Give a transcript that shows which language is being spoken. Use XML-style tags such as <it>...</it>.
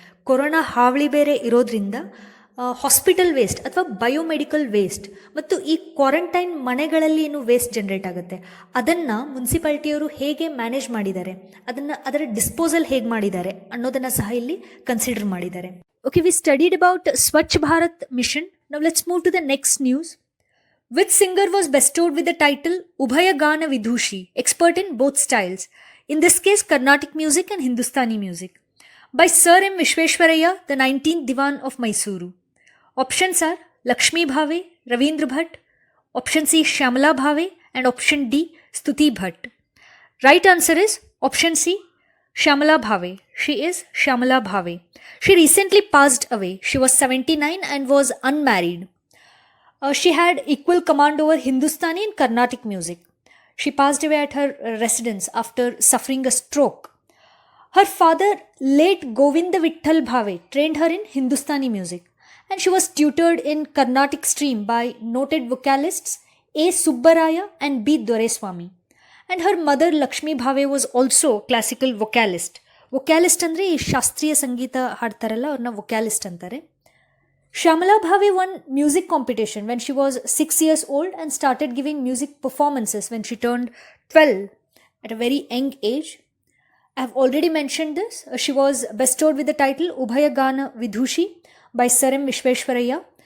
<kn>Corona ಹಾವಳಿ ಬೇರೆ ಇರೋದ್ರಿಂದ ಹಾಸ್ಪಿಟಲ್ ವೇಸ್ಟ್ ಅಥವಾ ಬಯೋಮೆಡಿಕಲ್ ವೇಸ್ಟ್ ಮತ್ತು ಈ ಕ್ವಾರಂಟೈನ್ ಮನೆಗಳಲ್ಲಿ ಏನು ವೇಸ್ಟ್ ಜನರೇಟ್ ಆಗುತ್ತೆ ಅದನ್ನು ಮುನ್ಸಿಪಾಲ್ಟಿಯವರು ಹೇಗೆ ಮ್ಯಾನೇಜ್ ಮಾಡಿದ್ದಾರೆ, ಅದರ ಡಿಸ್ಪೋಸಲ್ ಹೇಗೆ ಮಾಡಿದ್ದಾರೆ ಅನ್ನೋದನ್ನು ಸಹ ಇಲ್ಲಿ ಕನ್ಸಿಡರ್ ಮಾಡಿದ್ದಾರೆ.</kn> <en>Okay, we studied about Swachh Bharat mission. Now let's move to the next news. Which singer was bestowed with the title Ubhayagana Vidhushi, expert in both styles? In this case, Carnatic music and Hindustani music. By Sir M. Vishweshwaraya, the 19th Diwan of Mysuru. Options are Lakshmi Bhave, Ravindra Bhatt, option C Shyamala Bhave, and option D Stuti Bhatt. Right answer is option C Shyamala Bhave. She is Shyamala Bhave. She recently passed away. She was 79 and was unmarried. She had equal command over Hindustani and Carnatic music. She passed away at her residence after suffering a stroke. Her father, late Govinda Vitthal Bhave, trained her in Hindustani music, and she was tutored in Carnatic stream by noted vocalists A. Subbaraya and B. Doreswamy. And her mother Lakshmi Bhave was also classical vocalist.</en> <kn>ವೊಕ್ಯಾಲಿಸ್ಟ್ ಅಂದರೆ ಈ ಶಾಸ್ತ್ರೀಯ ಸಂಗೀತ ಹಾಡ್ತಾರಲ್ಲ ಅವ್ರನ್ನ ವೊಕ್ಯಾಲಿಸ್ಟ್ ಅಂತಾರೆ.</kn> <en>Shyamala Bhave won music competition when she was 6 years old and started giving music performances when she turned 12 at a very young age. I have already mentioned this. She was bestowed with the title Ubhayagana Vidhushi by Sir M. Vishweshwaraya.</en>